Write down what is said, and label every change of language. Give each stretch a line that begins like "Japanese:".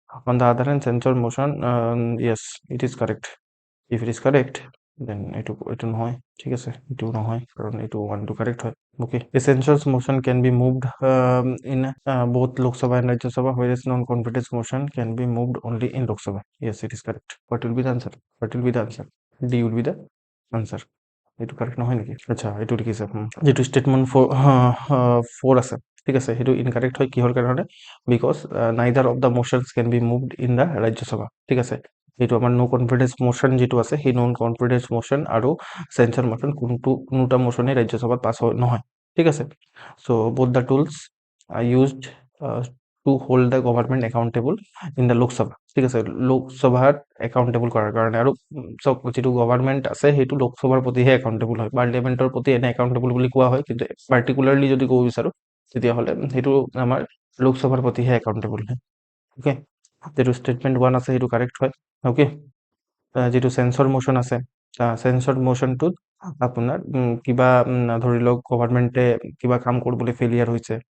English: On the other hand, censure motion, yes it is correct. If it is correct, then
Assamese: এইটো নহয়। ঠিক আছে, এইটো নহয় কারণ এইটো 1 to correct হয়।
English: Okay, a censure motion can be moved in both Lok Sabha and Rajya Sabha, whereas non-confidence motion can be moved only in Lok Sabha. Yes, it is correct. What will be the answer? What will be the answer? D will be the answer.
Assamese: এইটো correct নহয় নেকি? আচ্ছা, এইটো লিখিছে যেটো statement 4 আছে। ঠিক আছে, সেইটো ইনকারেক্ট হয় কিহৰ কাৰণে?
English: Because neither of the motions can be moved in the Rajya Sabha.
Assamese: ঠিক আছে, এইটো আমাৰ নো কনফিডেন্স মোশন যেটো আছে, সেই নন কনফিডেন্স মোশন আৰু সেন্সর মোশন কোনোটা মোশনে ৰাজ্য সভাত পাছ নহয়।
English: ঠিক আছে, so both the tools are used to hold the government accountable in the Lok Sabha.
Assamese: ঠিক আছে, লোকসভাত একাউন্টেবল কৰাৰ কাৰণে। আৰু চব যেটো গভৰ্ণমেণ্ট আছে সেইটো লোকসভাৰ প্ৰতিহে একাউন্টেবল হয়, পাৰ্লিয়ামেণ্টৰ প্ৰতি এনে একাউন্টেবল বুলি কোৱা হয়, কিন্তু পাৰ্টিকুলাৰলি যদি ক'ব বিচাৰো তেতিয়াহ'লে সেইটো আমাৰ লোকসভাৰ প্ৰতিহে একাউন্টেবল হয়। ওকে, যেটো ষ্টেটমেণ্ট 1 আছে সেইটো কাৰেক্ট হয়। ওকে, যেটো সেন্সর মোশন আছে, সেন্সর মোশনটোত আপোনাৰ কিবা ধৰি লওক গভৰ্ণমেণ্টে কিবা কাম কৰিবলৈ ফেলিয়াৰ হৈছে।